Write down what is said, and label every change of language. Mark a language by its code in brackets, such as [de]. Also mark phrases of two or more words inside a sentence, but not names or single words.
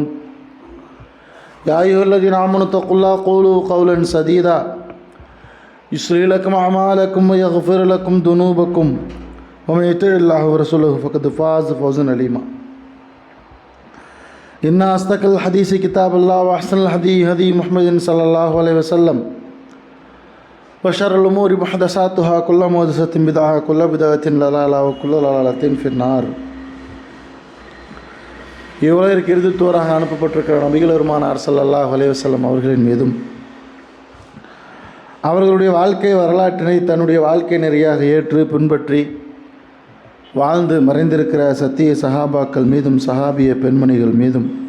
[ar] يا أيها الذين آمنوا اتقوا الله قولوا قولا سديدا يصلح لكم أعمالكم ويغفر لكم ذنوبكم ومن يطع الله ورسوله فقد فاز فوزا عظيما. إن أصدق الحديث كتاب الله وأحسن الهدي هدي محمد صلى الله عليه وسلم وشر الأمور محدثاتها كل محدثة بدعة كل بدعة ضلالة وكل ضلالة في النار. [ta] இவ்வுலகிற்கு இறுதித்தோராக அனுப்பப்பட்டிருக்கிற நபிகள் பெருமானார் [ar] صلى الله عليه وسلم [ta] அவர்களின் மீதும் அவர்களுடைய வாழ்க்கை வரலாற்றினை தன்னுடைய வாழ்க்கை நெறியாக ஏற்று பின்பற்றி வாழ்ந்து மறைந்திருக்கிற சத்திய சஹாபாக்கள் மீதும் சஹாபிய பெண்மணிகள் மீதும்